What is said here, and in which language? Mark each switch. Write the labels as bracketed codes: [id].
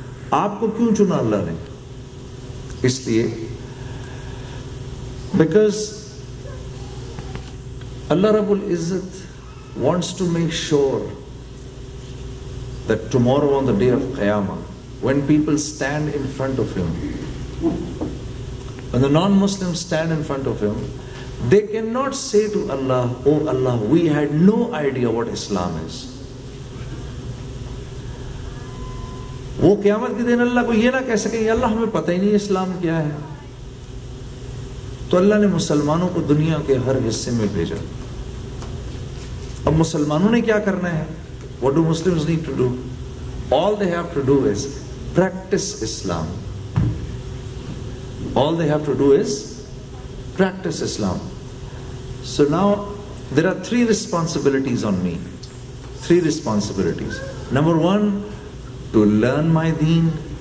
[ur] آپ کو کیوں چنا اللہ نے؟ اس لیے [en] because Allah Rabbul Izzat wants to make sure that tomorrow on the day of Qiyamah, when people stand in front of Him, when the non-Muslims stand in front of Him, they cannot say to Allah, "Oh Allah, we had no idea what Islam is." [ur] وہ قیامت کے دن اللہ کو یہ نہ کہہ سکیں اللہ ہمیں پتہ ہی نہیں اسلام کیا ہے. تو اللہ نے مسلمانوں کو دنیا کے ہر حصے میں بھیجا. اب مسلمانوں نے کیا کرنا ہے؟ [en] What do Muslims need to do? All they have to do is practice Islam. All they have to do is practice Islam. So now there are 3 responsibilities on me. 3 responsibilities. Number 1, to learn my deen.